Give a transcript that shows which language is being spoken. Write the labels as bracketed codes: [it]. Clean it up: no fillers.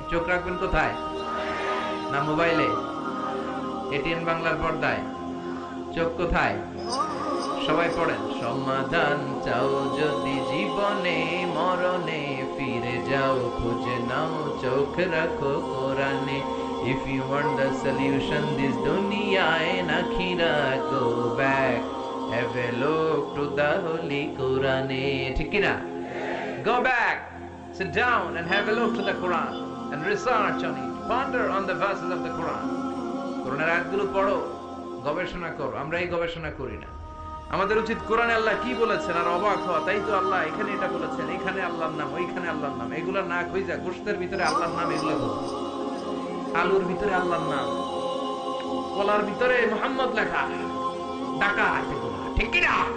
[bn] চোখ রাখবেন কোথায়? না মোবাইলে, এটিএন বাংলার পর্দায়? চোখ কোথায়? সবাই পড়েন। সমাধান চাও যদি জীবনে, মরণে ফিরে যাও, খুঁজে নাও চোখ রাখো কোরআনে। [en] If you want the solution this dunya and akhirah, go back, have a look to the holy Quran. [bn] ঠিক কি না? [en] Go back, sit down and have a look to the Quran and research on it, ponder on the verses of the Quran. [bn] কোরআনের আয়াতগুলো পড়ো, গবেষণা করো। আমরা এই গবেষণা করি না। আমাদের উচিত কোরআনে আল্লাহ কি বলেছেন আর অবাক হওয়া, তাই তো আল্লাহ এখানে এটা বলেছেন, এখানে আল্লাহর নাম, ওইখানে আল্লাহর নাম। এগুলো না খুঁজা গোশতের ভিতরে আল্লাহর নাম, এগুলো খুঁজে আলুর ভিতরে আল্লাহর নাম, কলার ভিতরে মোহাম্মদ লেখা, ডাকাত এগুলা, ঠিক কি না?